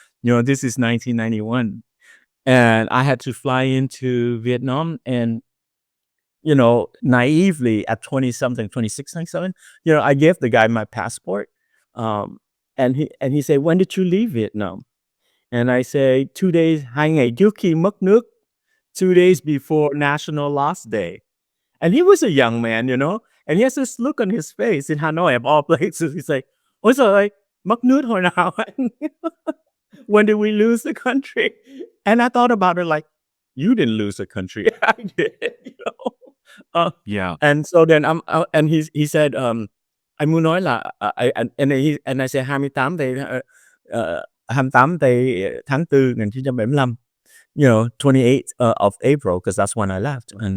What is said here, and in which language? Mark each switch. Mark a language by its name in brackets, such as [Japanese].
[English] This is 1991. And I had to fly into Vietnam and, naively at 20 something, 26, 27, I gave the guy my passport. And he said, when did you leave Vietnam? And I say, 2 days, [Vietnamese] 2 ngày trước khi mất nước, [English] 2 days before National Lost Day. And he was a young man, and he has this look on his face in Hanoi of all places. He's like, [Vietnamese] ôi trời ơi, mất nước hồi nào anh? [English] When did we lose the country? And I thought about it like, you didn't lose the country. I did, Yeah. And so then and he said, [Vietnamese] anh muốn nói là, [English] and I said [Vietnamese] 28 thì, 28 thì tháng 4 1975, [English] 28th of April, because that's when I left.